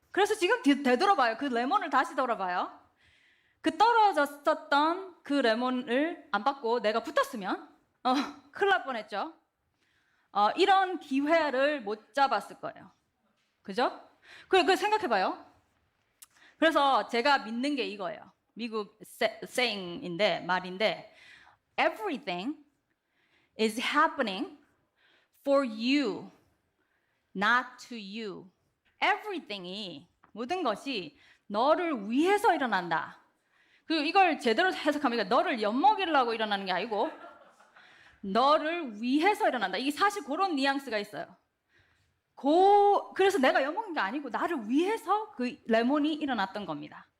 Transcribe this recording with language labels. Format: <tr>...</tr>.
<ko>그래서 지금 되돌아봐요. 그 레몬을 다시 돌아봐요. 그 떨어졌었던 그 레몬을 안 받고 내가 붙었으면 큰일 날 뻔했죠. 이런 기회를 못 잡았을 거예요. 그죠? 그 생각해봐요. 그래서 제가 믿는 게 이거예요. 미국 saying인데 말인데</ko> <en>everything is happening for you, not to you.</en> <ko>everything이 모든 것이 너를 위해서 일어난다. 그리고 이걸 제대로 해석하면 너를 엿먹이려고 일어나는 게 아니고 너를 위해서 일어난다. 이게 사실 그런 뉘앙스가 있어요. 그래서 내가 엿먹은 게 아니고 나를 위해서 그 레몬이 일어났던 겁니다.</ko>